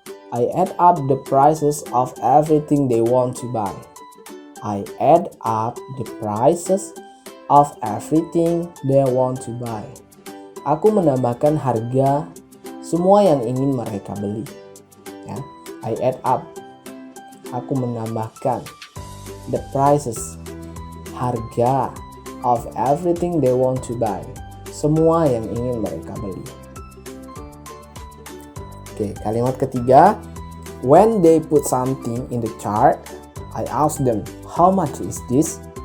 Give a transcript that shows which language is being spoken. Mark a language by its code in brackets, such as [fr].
[en] I add up the prices of everything they want to buy. I add up the prices of everything they want to buy. [id] Aku menambahkan harga semua yang ingin mereka beli. [en] Ya, I add up. [id] Aku menambahkan [en] the prices, [id] harga [en] of everything they want to buy. [id] Semua yang ingin mereka beli. Oke, kalimat ketiga. [en] When they put something in the cart, I ask them, how much is this?